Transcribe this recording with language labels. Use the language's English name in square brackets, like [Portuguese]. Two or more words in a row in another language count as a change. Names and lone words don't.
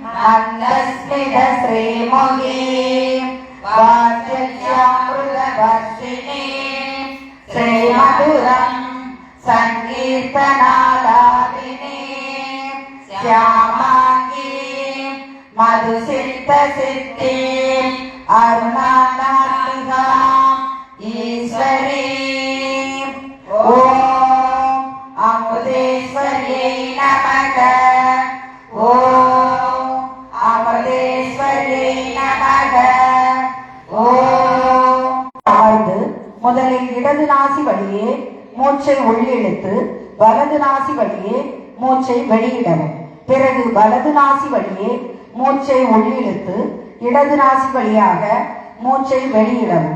[Sanskrit] मन्दस्मितश्रीमुखीं वात्सल्यामृतवर्षिणीं श्रीमधुरं सङ्कीर्तनालापिनीं श्यामाङ्गीं मधुसिद्धसिद्धिं अरुणानाथिकां ईश्वरीं ॐ अमृतेश्वर्यै नमः। ॐ अमृतेश्वर्यै नमः। ॐ [Tamil] முதலில் இடது நாசி வழியே மூச்சை உள்ளிழுத்து வலது நாசி வழியே மூச்சை வெளியிடவும். பிறகு வலது நாசி வழியே மூச்சை உள்ளிழுத்து இடது நாசி வழியாக மூச்சை வெளியிடவும்.